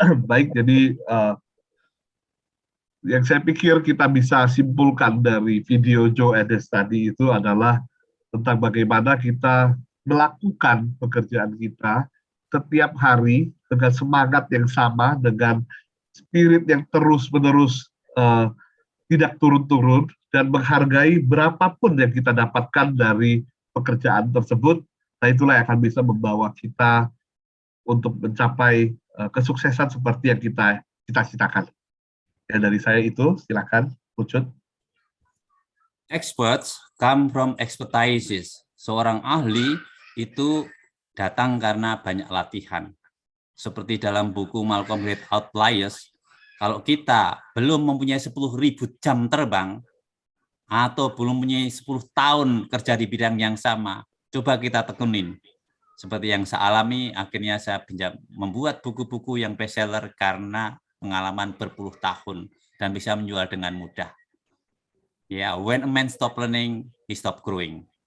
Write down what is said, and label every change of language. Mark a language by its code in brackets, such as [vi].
[id] Baik, jadi yang saya pikir kita bisa simpulkan dari video Joe Edes tadi itu adalah tentang bagaimana kita melakukan pekerjaan kita setiap hari dengan semangat yang sama, dengan spirit yang terus-menerus tidak turun-turun, dan menghargai berapapun yang kita dapatkan dari pekerjaan tersebut. Nah, itulah yang akan bisa membawa kita untuk mencapai kesuksesan seperti yang kita cita-citakan. Ya, dari saya itu, silakan, Ucut. [en] Experts come from expertises. [id] Seorang ahli itu datang karena banyak latihan. Seperti dalam buku Malcolm Reed Outliers, kalau kita belum mempunyai 10.000 jam terbang, atau belum mempunyai 10 tahun kerja di bidang yang sama, coba kita tekunin. Seperti yang saya alami, akhirnya saya membuat buku-buku yang bestseller karena pengalaman berpuluh tahun dan bisa menjual dengan mudah. [en] Ya, when a man stop learning, he stop growing.